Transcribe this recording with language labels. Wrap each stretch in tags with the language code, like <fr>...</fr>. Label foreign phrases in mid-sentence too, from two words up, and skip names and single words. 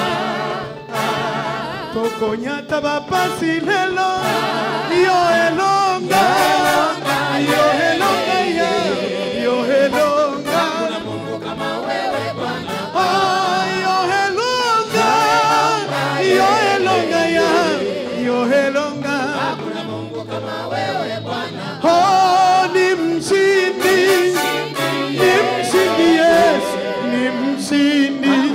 <ln>tokonyata bapasi lelo, yo elonga, yo elonga, yo elonga. Oh, yo elonga, yo elonga, yo elonga.</ln> <sw>Oh, ni mshindi, ni mshindi Yesu, ni mshindi.</sw>